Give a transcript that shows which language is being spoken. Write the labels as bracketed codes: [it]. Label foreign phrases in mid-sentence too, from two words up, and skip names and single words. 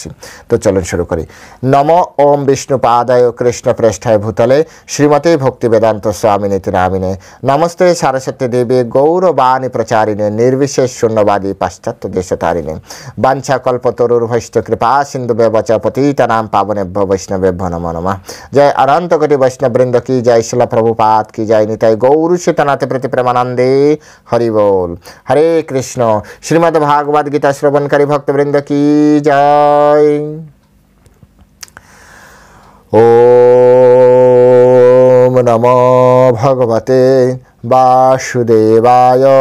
[bn] তো চলুন শুরু করি। [sa] নম ওম বিষ্ণুপাদায় কৃষ্ণ প্রেষ্ঠায় ভূতলে শ্রীমতী ভক্তি বেদান্ত স্বামিনীতি নামিনে নমস্তে সারস্বতী দেবী গৌরবাণী প্রচারিণে নির্বিশেষ শূন্যবাদী পাশ্চাত্য দেশতারিণে বাঞ্ছা কল্পতরুর্ভৈশ্চ কৃপা সিন্ধু ব্যবচ পতিতানাং পাবনেভ্যো বৈষ্ণবেভ্যো নমো নমঃ। [hi] जय अनंत कोटि वैष्णव वृंद की जय, शिला प्रभुपाद की जय, निताय गौर सीतानाथ [bn] প্রতি প্রেমানন্দে হরি বোল। [hi] हरे कृष्ण। श्रीमद् भागवत गीता श्रवणकारी भक्त वृंद की जय। [sa] ओम नमो भगवते वासुदेवाय।